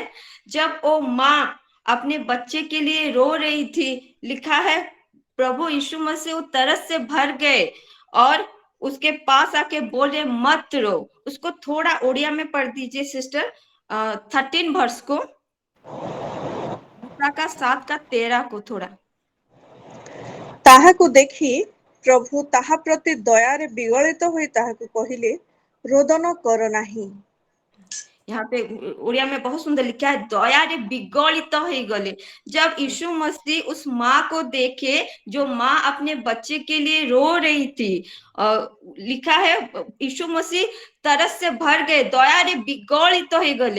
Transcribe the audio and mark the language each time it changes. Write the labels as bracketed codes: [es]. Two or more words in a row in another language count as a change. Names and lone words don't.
[hi] जब वो माँ अपने बच्चे के लिए रो रही थी, लिखा है प्रभु यीशु मसीह वो तरस से भर गए और उसके पास आके बोले, मत रो। उसको थोड़ा ओडिया में पढ़ दीजिए सिस्टर, 13 वर्स को, लूका का 7 का 13 को थोड़ा। [or] ତାହାକୁ ଦେଖି ପ୍ରଭୁ ତାହା ପ୍ରତି ଦୟାରେ ବିଗଳିତ ହୋଇ ତାହାକୁ କହିଲେ, ରୋଦନ କର ନାହିଁ। [hi] यहाँ पे उड़िया में बहुत सुंदर लिखा है, [or] ଦୟା ରେ ବିଗଳିତ ହୋଇ ଗଲେ। [hi] जब यीशु मसीह उस माँ को देखे जो माँ अपने बच्चे के लिए रो रही थी, लिखा है यीशु मसीह तरस से भर गए, [or] ଦୟା ରେ ବିଗଳିତ ହୋଇ ଗଲେ।